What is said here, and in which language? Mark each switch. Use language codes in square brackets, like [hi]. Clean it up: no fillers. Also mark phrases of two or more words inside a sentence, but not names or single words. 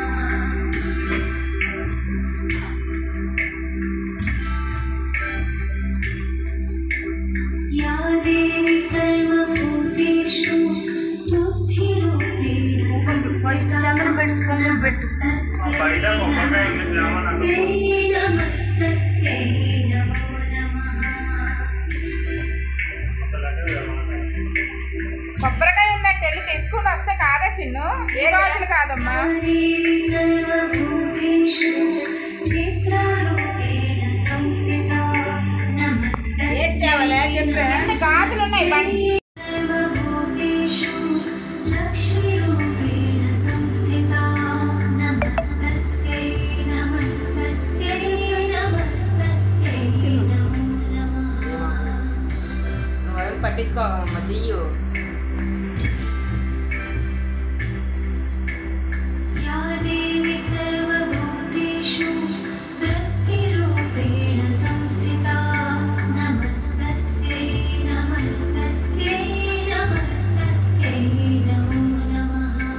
[sa] या देवी सर्वभूतेषु बुद्धिरूपेण संस्थिता नमस्तस्यै नमस्तस्यै नमो नमः। [te] కొబ్బరికాయ ఉందంటే వెళ్ళి తెచ్చుకొని వస్తే కాదా చిన్ను? ఏ గాజులు కాదమ్మా. [sa] देवी सर्वभूतेषु नेत्रारूपेण संस्थिता नमस्तस्यै [te] గాజులు ఉన్నాయి బండి. [sa] सर्वभूतेषु लक्ष्मीरूपेण संस्थिता नमस्तस्यै नमस्तस्यै नमस्तस्यै नमो नमः। [te] నువ్వు పట్టించుకోవమ్మ తీయు. [sa] या देवी सर्वभूतेषु वृत्तिरूपेण संस्थिता नमस्तस्यै नमस्तस्यै नमस्तस्यै नमो नमः।